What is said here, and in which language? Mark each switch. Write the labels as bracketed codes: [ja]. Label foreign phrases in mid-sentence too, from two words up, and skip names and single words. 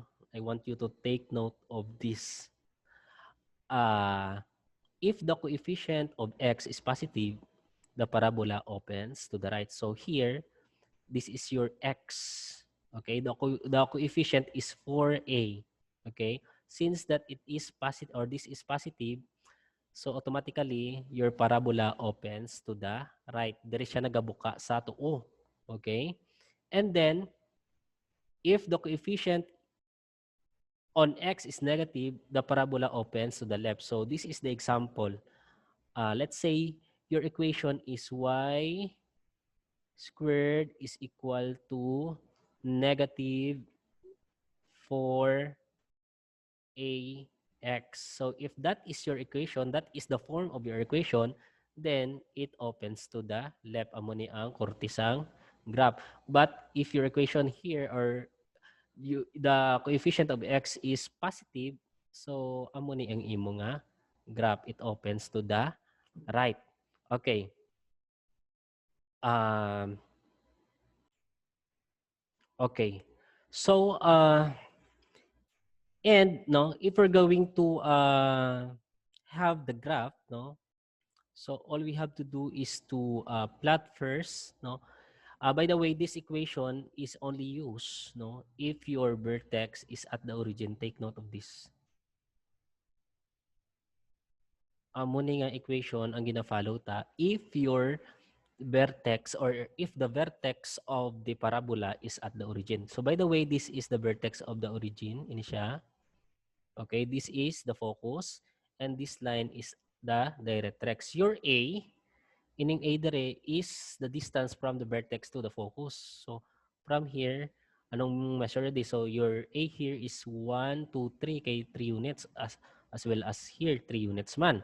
[en] I want you to take note of this. If the coefficient of x is positive, the parabola opens to the right. So here, this is your x. Okay, the coefficient is 4a. Okay, since that it is positive, or this is positive, so automatically your parabola opens to the right. [hil] Diri siya nagabuka sa tuo. [en] Okay, and then if the coefficient on x is negative, the parabola opens to the left. So this is the example. Let's say your equation is y squared is equal to negative 4ax. So if that is your equation, that is the form of your equation, then it opens to the left. [hil] Amo ni ang kortisang graph. [en] But if your equation here or the coefficient of x is positive, so [hil] amo ni ang imo nga graph. [en] It opens to the right. Okay. Okay. So and no, if we're going to have the graph, no, so all we have to do is to plot first, no. By the way, this equation is only used, no, if your vertex is at the origin. Take note of this. [hil] Muna nga equation ang gina-follow ta [en] if your vertex or if the vertex of the parabola is at the origin. So by the way, this is the vertex of the origin. [hil] Ini siya. [en] Okay, this is the focus and this line is the directrix. Your A, [hil] ining A dire [en] is the distance from the vertex to the focus. So from here, [hil] anong measure di? [en] So your A here is 1, 2, 3 kay 3 units as well as here 3 units man.